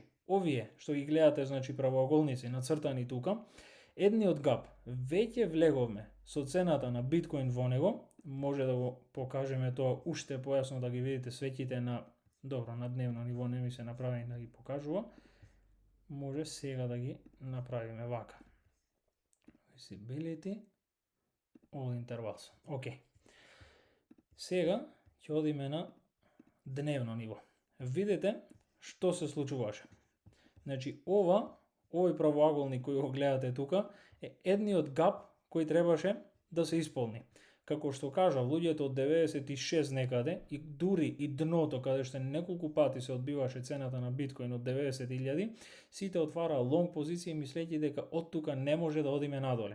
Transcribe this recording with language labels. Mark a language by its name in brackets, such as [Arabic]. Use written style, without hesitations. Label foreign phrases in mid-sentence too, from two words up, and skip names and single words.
[Macedonian] Овие што ги гледате, значи правоаголници нацртани тука, едниот гап веќе влеговме со цената на биткоин во него, може да го покажеме тоа уште појасно да ги видите светите на на дневно ниво не ми се направи да ги покажува. Може сега да ги направиме вака. [English] Visibility all intervals. [Macedonian] Океј. Сега ќе одиме на дневно ниво. Видете што се случуваше. Значи овој правоаголник кој го гледате тука е едниот гап кој требаше да се исполни. Како што кажа, луѓето од 96 некаде и дури и дното каде што неколку пати се одбиваше цената на биткоин од 90.000, сите отвараа лонг позиции мислејќи дека од тука не може да одиме надоле.